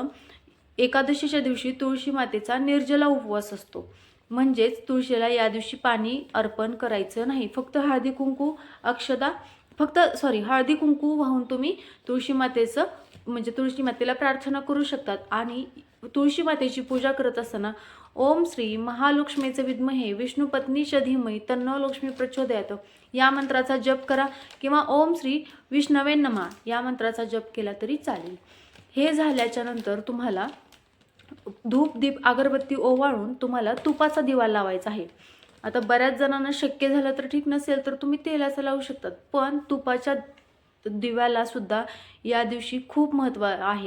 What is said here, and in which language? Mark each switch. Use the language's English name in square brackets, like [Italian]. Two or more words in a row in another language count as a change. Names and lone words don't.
[Marathi] एकादशीच्या दिवशी तुळशी मातेचा निर्जला उपवास असतो, म्हणजेच तुळशीला या दिवशी पाणी अर्पण करायचं नाही। फक्त हळदी कुंकू वाहून तुम्ही तुळशी मातेला प्रार्थना करू शकतात। आणि तुळशी मातेची पूजा करत असताना [Sanskrit] ओम श्री महालक्ष्मीचे विद्महे विष्णुपत्नीच्या धीमहि तन्नो लक्ष्मी प्रचोदयात [Marathi] या मंत्राचा जप करा, किंवा [Sanskrit] ओम श्री विष्णवे नमः [Marathi] या मंत्राचा जप केला तरी चालेल। हे झाल्याच्या नंतर तुम्हाला धूप दीप अगरबत्ती ओवाळून तुम्हाला तुपाचा दिवा लावायचा आहे। आता बऱ्याच जणांना शक्य झालं तर ठीक, नसेल तर तुम्ही तेलाचा लावू शकतात, पण तुपाच्या दिव्याला सुद्धा या दिवशी खूप महत्त्व आहे.